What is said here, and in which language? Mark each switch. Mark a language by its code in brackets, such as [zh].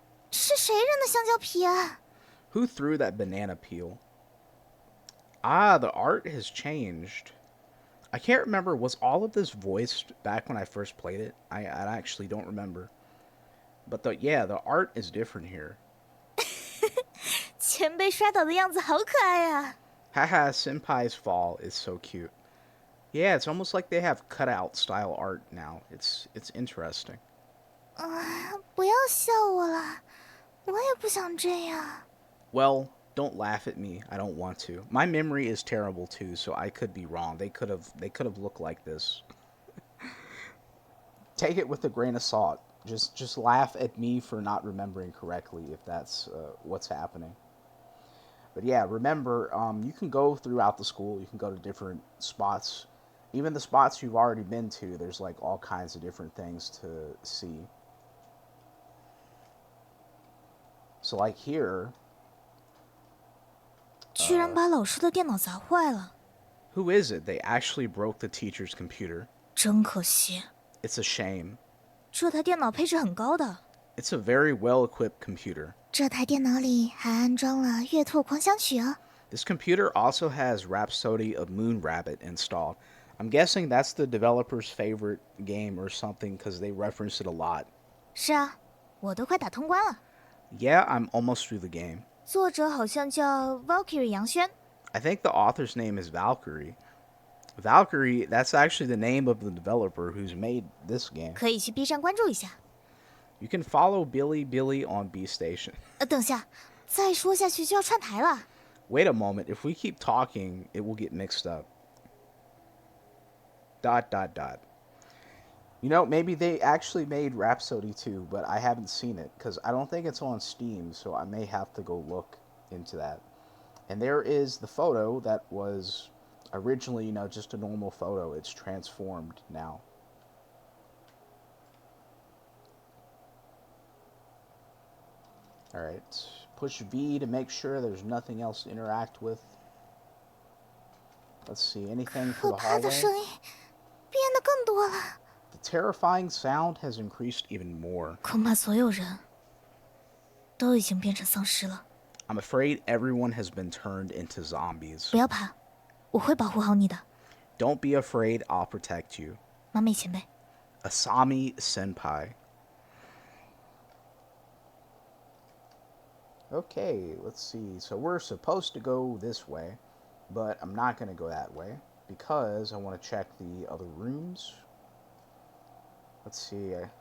[zh] 是谁扔的香蕉皮啊？ [en] Who threw that banana peel? Ah, the art has changed. I can't remember, was all of this voiced back when I first played it? I actually don't remember. But the art is different here. [zh] 前辈摔倒的样子好可爱啊！ [en] Haha, Senpai's fall is so cute. Yeah, it's almost like they have cutout style art now. It's interesting. [zh] 不要笑我了，我也不想这样。 [en] Well, don't laugh at me. I don't want to. My memory is terrible too, so I could be wrong. They could have looked like this. Take it with a grain of salt. Just laugh at me for not remembering correctly if that's what's happening. But yeah, remember, you can go throughout the school. You can go to different spots. Even the spots you've already been to, there's like all kinds of different things to see. So like here, [zh] 居然把老师的电脑砸坏了， [en] who is it? They actually broke the teacher's computer. [zh] 真可惜。 [en] It's a shame. [zh] 这台电脑配置很高的， [en] It's a very well-equipped computer. [zh] 这台电脑里还安装了《月兔狂想曲》哦。 [en] This computer also has Rhapsody of Moon Rabbit installed. I'm guessing that's the developer's favorite game or something because they reference it a lot. [zh] 是啊，我都快打通关了。 [en] Yeah, I'm almost through the game. [zh] 作者好像叫 Valkyrie 杨轩。 [en] I think the author's name is Valkyrie. Valkyrie, that's actually the name of the developer who's made this game. [zh] 可以去 B 站关注一下。 [en] You can follow Billy on B Station. [zh] 等下，再说下去就要串台了。 [en] Wait a moment, if we keep talking, it will get mixed up. ... You know, maybe they actually made Rhapsody 2, but I haven't seen it because I don't think it's on Steam, so I may have to go look into that. And there is the photo that was originally, you know, just a normal photo. It's transformed now. Alright, push V to make sure there's nothing else to interact with. Let's see, anything for the [zh] 怕的 [en] hallway? [zh] 声音变得更多了， [en] The terrifying sound has increased even more. [zh] 恐怕所有人都已经变成丧尸了。 [en] I'm afraid everyone has been turned into zombies. [zh] 不要怕，我会保护好你的， [en] Don't be afraid, I'll protect you. [zh] 马美前辈。 [en] Asami Senpai. Okay, let's see. So we're supposed to go this way, but I'm not going to go that way because I want to check the other rooms. Let's see.